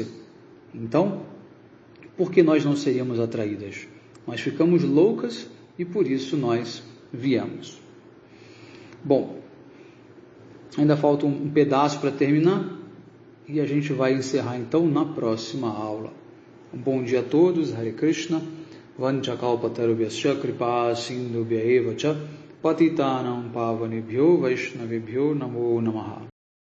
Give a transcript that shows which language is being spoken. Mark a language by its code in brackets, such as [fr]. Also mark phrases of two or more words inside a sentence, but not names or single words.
[pt] Então, por que nós não seríamos atraídas? Nós ficamos loucas e por isso nós viemos. Bom, ainda falta um pedaço para terminar e a gente vai encerrar então na próxima aula. Um bom dia a todos, [sa] हरे कृष्ण, वाञ्छाकल्पतरुभ्यस्य कृपा सिन्धुभ्य एव च पतितानां पावनेभ्यो वैष्णवेभ्यो नमो नमः.